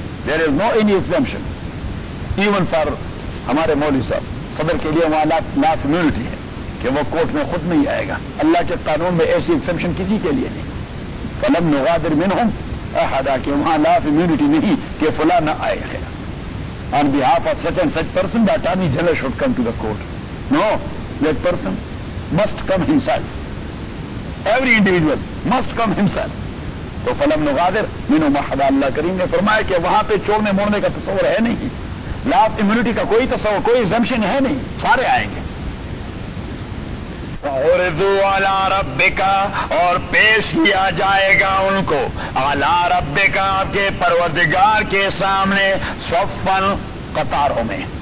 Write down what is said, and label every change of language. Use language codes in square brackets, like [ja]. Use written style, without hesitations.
[en] There is no any exemption even for [ur] ہمارے مولوی صاحب, صدر کے لیے وہاں لا فیملٹی ہے کہ وہ کورٹ میں خود نہیں آئے گا. اللہ کے قانون میں ایسی ایکسمپشن کسی کے لیے نہیں. [ar] فلم نغادر منهم احدا, [ur] کہ وہاں لا فیملٹی نہیں کہ فلاں نہ آئے. [en] خیر, on behalf of such and such person, the attorney general should come to the court. No, that person must come himself. Every individual must come himself. [ur] تو [ar] فلم نغادر منهم احدا, [ur] اللہ کریم نے فرمایا کہ وہاں پہ چوڑنے موڑنے کا تصور ہے نہیں, لا آف امیونٹی کا کوئی تصور, کوئی ایگزمپشن ہے نہیں, سارے آئیں گے. [ar] وعرضوا علی ربک, [ur] اور پیش کیا جائے گا ان کو, [ar] علی ربک, [ur] آپ کے پروردگار کے سامنے, صفن, قطاروں میں,